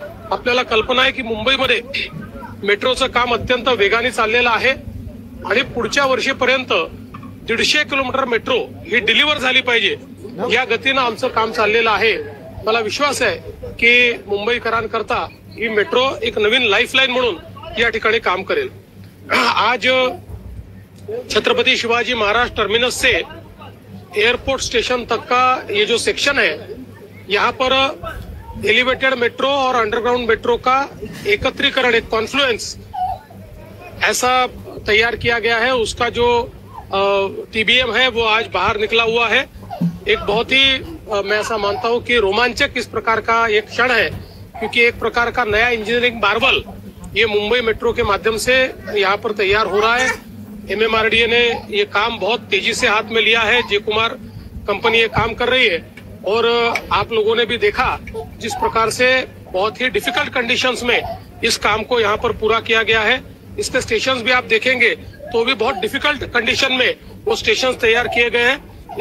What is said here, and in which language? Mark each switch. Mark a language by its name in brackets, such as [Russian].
[Marathi] आपल्याला कल्पना आहे की मुंबईमध्ये मेट्रोचं काम अत्यंत वेगाने चाललेलं आहे आणि पुढच्या वर्षीपर्यंत 150 किलोमीटर मेट्रो ही डिलिव्हर झाली पाहिजे या गतीनं आमचं काम चाललेलं आहे। मला विश्वास आहे की मुंबईकरांकरता ही मेट्रो एक नवीन लाईफलाईन म्हणून या ठिकाणी काम करेल। [Hindi] आज छत्रपति शिवाजी महाराज टर्मिनस से एयरपोर्ट स्टेशन तक का ये जो सेक्शन है यहाँ पर एलिवेटेड मेट्रो और अंडरग्राउंड मेट्रो का एकत्रीकरण एक कॉन्फ्लुएंस ऐसा तैयार किया गया है। उसका जो TBM है वो आज बाहर निकला हुआ है। एक बहुत ही मैं ऐसा मानता हूँ कि रोमांचक इस प्रकार का एक क्षण है क्योंकि एक प्रकार का नया इंजीनियरिंग मार्वल ये मुंबई मेट्रो के माध्यम से यहाँ पर तैयार हो रहा है। MMRDA ने ये काम बहुत तेजी से हाथ में लिया है। जे.कुमार कंपनी ये काम कर रही है और आप लोगों ने भी देखा जिस प्रकार से बहुत ही डिफिकल्ट कंडीशंस में इस काम को यहाँ पर पूरा किया गया है। इसके स्टेशंस भी आप देखेंगे तो भी बहुत डिफिकल्ट कंडीशन में वो स्टेशंस तैयार किए गए हैं।